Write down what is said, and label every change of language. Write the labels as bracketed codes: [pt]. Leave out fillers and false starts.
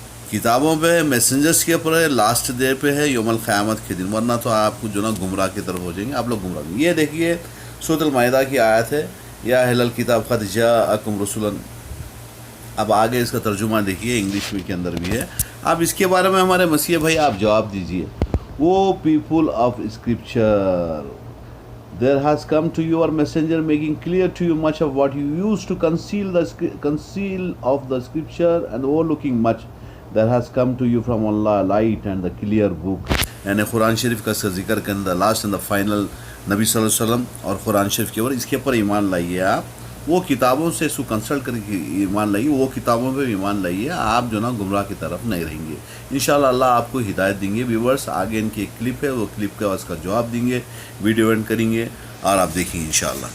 [ur] کتابوں پہ میسنجرس کے اوپر ہے، لاسٹ ڈے پہ ہے، یوم القیامت کے دن، ورنہ تو آپ کو جو نا گمراہ کی طرف ہو جائیں گے. آپ لوگ گمراہ ہیں. یہ دیکھیے سورۃ المائدہ کی آیت ہے [ar] یا اہل الکتاب قد جاءکم رسلا. [ur] اب آگے اس کا ترجمہ دیکھیے، انگلش میں کے اندر بھی ہے. آپ اس کے بارے میں ہمارے مسیح بھائی آپ جواب دیجئے. [en] O people of Scripture, there has come to your messenger making clear to you much of what you used to conceal of the Scripture and overlooking much. There has come to you from Allah light and the clear book. [ur] یعنی قرآن شریف کا ذکر کرنے [en] the last and the final [ur] نبی صلی اللہ علیہ وسلم اور قرآن شریف کے اوپر، اس کے اوپر ایمان لائیے. آپ وہ کتابوں سے اس کو کنسلٹ کر کے ایمان لائیے، وہ کتابوں پہ ایمان لائیے. آپ جو نا گمراہ کی طرف نہیں رہیں گے. انشاءاللہ اللہ آپ کو ہدایت دیں گے. ویورس آگے ان کی ایک کلپ ہے، وہ کلپ کا اس کا جواب دیں گے، ویڈیو اینڈ کریں گے اور آپ دیکھیں گے انشاءاللہ.